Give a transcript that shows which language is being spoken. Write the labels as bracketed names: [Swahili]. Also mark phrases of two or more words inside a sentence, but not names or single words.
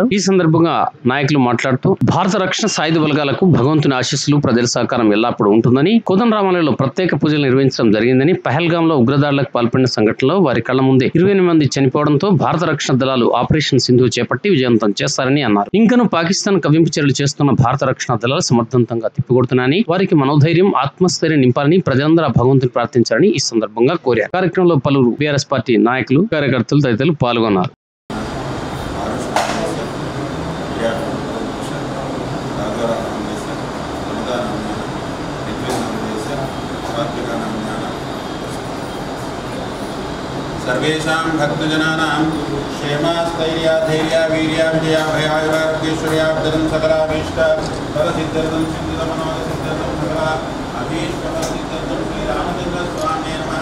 [Telugu] ఈ సందర్భంగా నాయకులు మాట్లాడుతూ భారత రక్షణ సాయుధ బలగాలకు భగవంతుని ఆశీస్సులు ప్రజల సహకారం ఎల్లప్పుడూ ఉంటుందని, కోదండరామాలయంలో ప్రత్యేక పూజలు నిర్వహించడం జరిగిందని, పహల్గామ్ లో ఉగ్రదాడులకు పాల్పడిన సంఘటనలో వారి కళ్ల ముందే 28 మంది చనిపోవడంతో భారత రక్షణ దళాలు ఆపరేషన్ సింధు చేపట్టి విజయవంతం చేస్తారని అన్నారు. ఇంకను పాకిస్తాన్ కవ్వింపు చర్యలు చేస్తున్న భారత రక్షణ దళాలు సమర్థవంతంగా తిప్పికొడుతున్నారని, వారికి మనోధైర్యం ఆత్మస్థైర్యం నింపాలని ప్రజలందరూ భగవంతుని ప్రార్థించాలని ఈ సందర్భంగా కోరారు. కార్యక్రమంలో పలువురు బీఆర్ఎస్ పార్టీ నాయకులు, కార్యకర్తలు తదితరులు పాల్గొన్నారు. [Sanskrit] सर्वेषां भक्तजनानां क्षेमास्थैर्या धैर्या वीर्या विजया भयायुरारोग्यैश्वर्याब्दं सकलाभीष्ट फलसिद्ध्यर्थं सिद्धिदमनोसिद्ध्यर्थं सकला अभीष्टफलसिद्ध्यर्थं श्रीरामचन्द्रस्वामिने नमः.